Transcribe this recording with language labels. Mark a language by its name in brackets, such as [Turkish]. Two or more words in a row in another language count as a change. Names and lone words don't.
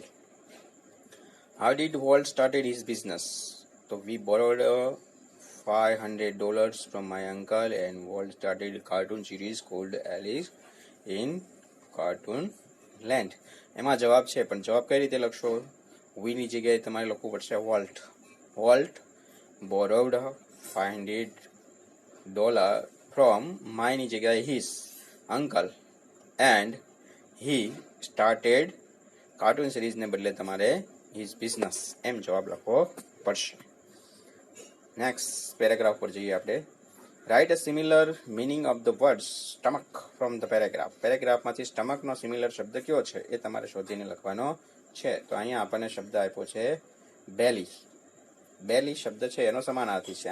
[English] How did Walt started his business? So we borrowed $500 from my uncle and Walt started a cartoon series called Alice in Cartoon Land. [Gujarati] એમાં જવાબ છે, પણ જવાબ કઈ રીતે લખશો? વી ની જગ્યાએ તમારે લખવું પડશે વોલ્ટ. [English] વોલ્ટ borrowed $500 from my [Gujarati] ની જગ્યાએ [English] his uncle and he started cartoon series [Gujarati] બદલે તમારે [English] his business [Gujarati] એમ જવાબ લખવો પડશે. નેક્સ્ટ પેરેગ્રાફ પર જઈએ આપણે. [English] Write a similar meaning of the word stomach from the paragraph. [Gujarati] પેરેગ્રાફમાંથી સ્ટમકનો સિમિલર શબ્દ કયો છે એ તમારે શોધીને લખવાનો છે. તો અહીંયા આપણને શબ્દ આપ્યો છે બેલી. બેલી શબ્દ છે એનો સમાનાર્થી છે.